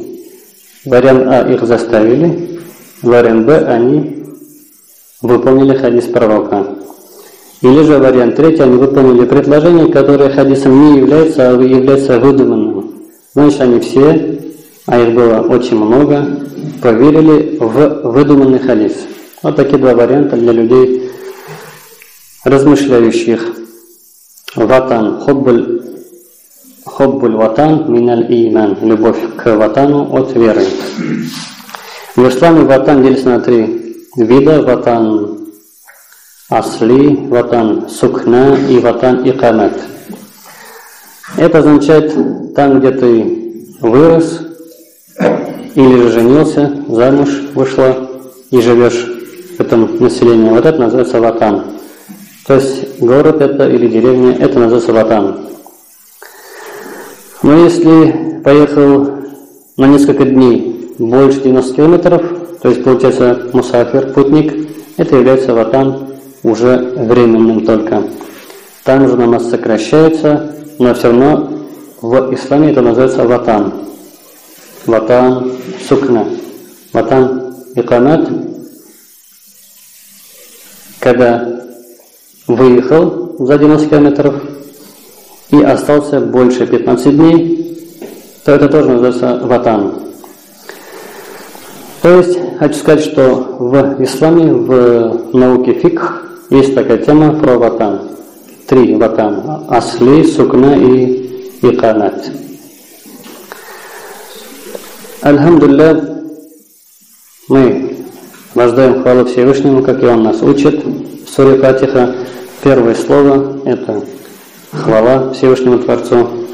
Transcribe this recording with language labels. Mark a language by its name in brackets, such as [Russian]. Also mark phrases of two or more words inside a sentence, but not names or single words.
[Russian] Вариант А, их заставили, вариант Б, они выполнили хадис пророка. Или же вариант третий, они выполнили предложение, которое хадисом не является, а является выдуманным. Значит, они все, а их было очень много, поверили в выдуманный хадис. Вот такие два варианта для людей, размышляющих. [Arabic] وطن، حب الوطن من الإيمان, [Russian] любовь к ватану от веры. В исламе ватан делится на три вида: [Arabic] وطن أصلي، وطن سكنى и وطن إقامة. [Russian] Это означает там, где ты вырос или же женился, замуж вышла и живешь в этом населении. Вот это называется ватан. То есть город это или деревня, это называется ватан. Но если поехал на несколько дней больше 90 километров, то есть получается мусафир, путник, это является ватан уже временным только. Там уже намаз сокращается, но все равно в исламе это называется ватан. [Arabic] وطن سكنى، وطن إقامة. [Russian] Когда выехал за 90 километров и остался больше 15 дней, то это тоже называется ватан. То есть, хочу сказать, что в исламе, в науке фикх, есть такая тема про ватан. [Arabic] Три ватан. أصلي، سكنى и икамат. [Russian] Альхамдулилля, мы воздаем хвалу Всевышнему, как и Он нас учит. В суре Фатиха первое слово – это хвала Всевышнему Творцу.